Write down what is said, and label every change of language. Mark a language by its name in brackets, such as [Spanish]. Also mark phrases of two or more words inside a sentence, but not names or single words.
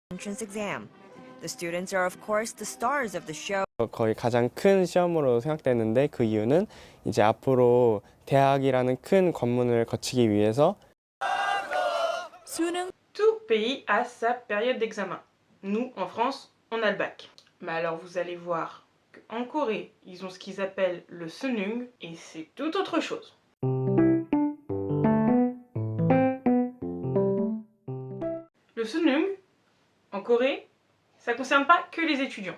[English] entrance exam. The students are of course the stars of the show. [Korean] 거의 가장 큰 시험으로 생각되는데 그 이유는 이제 앞으로 대학이라는 큰 관문을 거치기 위해서 [French] Tout pays a sa période d'examen. Nous, en France, on a le bac. Mais alors vous allez voir qu'en Corée, ils ont ce qu'ils appellent le Sunung et c'est tout autre chose. Le Sunung, en Corée, ça ne concerne pas que les étudiants.